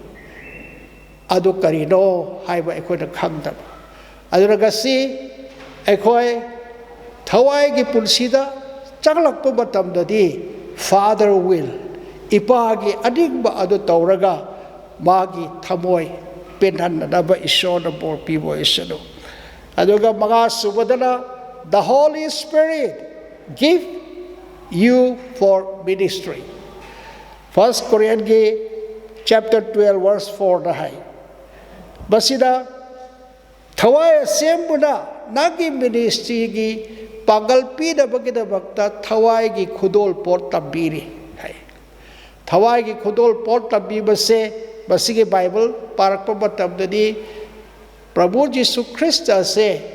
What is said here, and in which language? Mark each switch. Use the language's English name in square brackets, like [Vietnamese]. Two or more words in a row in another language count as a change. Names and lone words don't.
[Manipuri] adu karino haiba ekhoi da khangdaba aduragasi ꯑꯩꯈꯣꯏ ꯊꯋꯥꯏꯒꯤ ꯄꯨꯟꯁꯤꯗ ꯆꯪꯂꯛꯄ ꯃꯇꯝꯗꯗꯤ ꯐꯥꯗꯔ ꯋꯤꯜ ꯏꯄꯥꯒꯤ ꯑꯅꯤꯡꯕ ꯑꯗꯨ ꯇꯧꯔꯒ ꯃꯥꯒꯤ ꯊꯃꯣꯏ ꯄꯦꯟꯍꯟꯅꯕ ꯏꯁꯣꯔꯅ ꯕꯣꯔ ꯄꯤꯕ ꯑꯣꯏꯁꯅꯨ ꯑꯗꯨꯒ ꯃꯉꯥ ꯁꯨꯕꯗꯅ [English] the Holy Spirit give you for ministry 1 Corinthians chapter 12 verse 4 [Manipuri] da hai basida thawai asembuna nagi ministry gi pagal pi da bagida bakta thawai gi khudol pot tabiri hai thawai gi khudol pot tabi base basigi bible parakpa batabdadi prabhu jisu christ ase